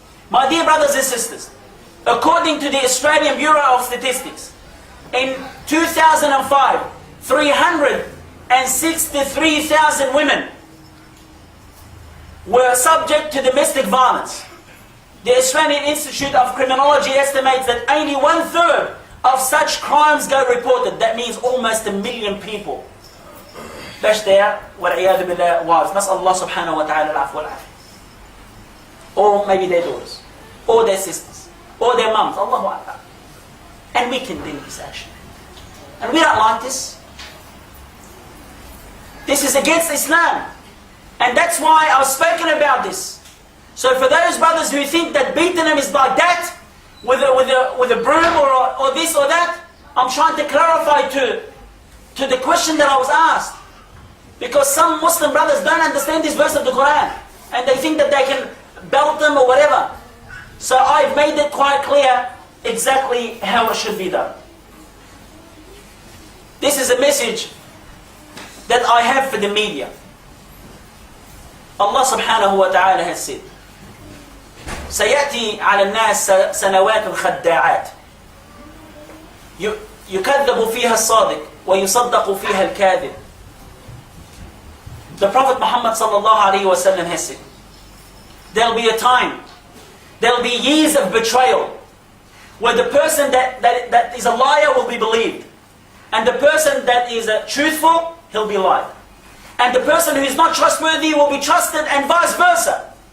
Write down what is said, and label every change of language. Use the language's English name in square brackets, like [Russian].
[English] My dear brothers and sisters, according to the Australian Bureau of Statistics, in 2005, 363,000 women were subject to domestic violence. The Australian Institute of Criminology estimates that only 1/3 of such crimes go reported. That means almost 1 million people. That's their [Arabic] وَالْعِيَاذُ بِاللَّهِ [English] wives. [Arabic] نسأل الله سبحانه وتعالى العفو والعافية. [English] Or maybe their daughters, or their sisters, or their mums. Allahu Akbar. And we condemn this action. And we don't like this. This is against Islam. And that's why I've spoken about this. So for those brothers who think that beating them is like that, with a broom or this or that, I'm trying to clarify to the question that I was asked. Because some Muslim brothers don't understand this verse of the Quran. And they think that they can belt them or whatever. So I've made it quite clear exactly how it should be done. This is a message that I have for the media. Allah subhanahu wa ta'ala has said, [Arabic] سيأتي على الناس سنوات خداعات يكذب فيها الصادق ويصدق فيها الكاذب. [English] The Prophet Muhammad sallallahu alayhi wa sallam has said, there'll be a time, there'll be years of betrayal, where the person that is a liar will be believed, and the person that is truthful, he'll be lied, and the person who is not trustworthy will be trusted, and vice versa.